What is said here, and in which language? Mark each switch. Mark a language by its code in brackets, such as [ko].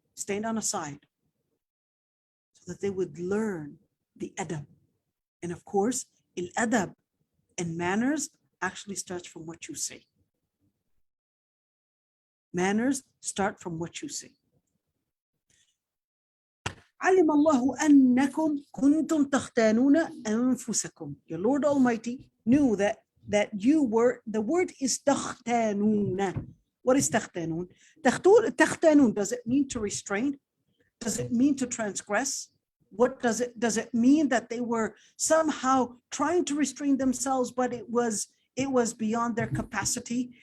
[en] Stand on a side, so that they would learn the adab. And of course, adab and manners actually starts from what you say. Manners start from what you say. [ar] علم الله أنكم كنتم تختانون أنفسكم. [en] Your Lord Almighty knew that you were, the word is تختانون. What is تختانون? تختانون, does it mean to restrain? Does it mean to transgress? What does it mean that they were somehow trying to restrain themselves, but it was beyond their capacity?